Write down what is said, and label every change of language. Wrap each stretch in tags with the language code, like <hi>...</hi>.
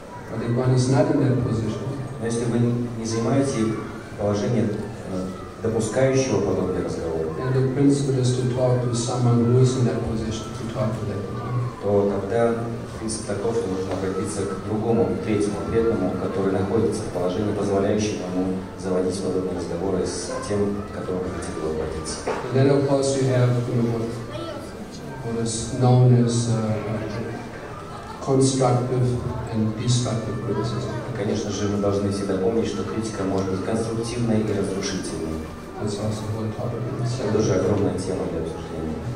<en>But if one is not in that position,</en> <ru>но если вы не занимаете положение допускающего подобный разговор,</ru> <en>and the principle is to talk to someone who is in that position, to talk to that person.</en> <ru>То тогда принцип таков, что нужно обратиться к другому, третьему преданному, который находится в положении, позволяющем ему заводить подобные разговоры с тем, к которому хотели бы обратиться.</ru> <en>And then of course you have what is known as constructive and destructive criticism.</en> <ru>Конечно же, мы должны всегда помнить, что критика может быть конструктивной и разрушительной. Это тоже огромная тема для обсуждения.</ru>